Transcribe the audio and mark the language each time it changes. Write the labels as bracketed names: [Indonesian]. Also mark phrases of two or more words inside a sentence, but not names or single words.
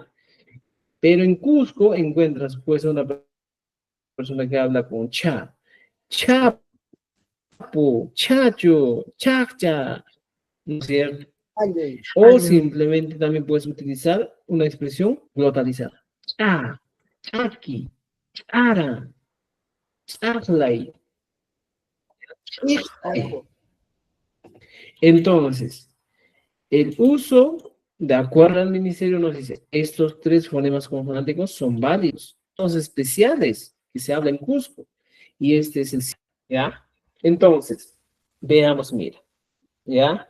[Spanish] Pero en Cusco encuentras pues a una persona que habla con cha. Chapo, chacho, chacha. ¿No es cierto? O simplemente también puedes utilizar una expresión glotalizada. Cha, chaki, chara, charlay, chichay. Entonces, el uso, de acuerdo al ministerio, nos dice, estos tres fonemas consonánticos son válidos, son especiales que se habla en Cusco. Y este es el, ¿ya? Entonces, veamos, mira, ¿ya?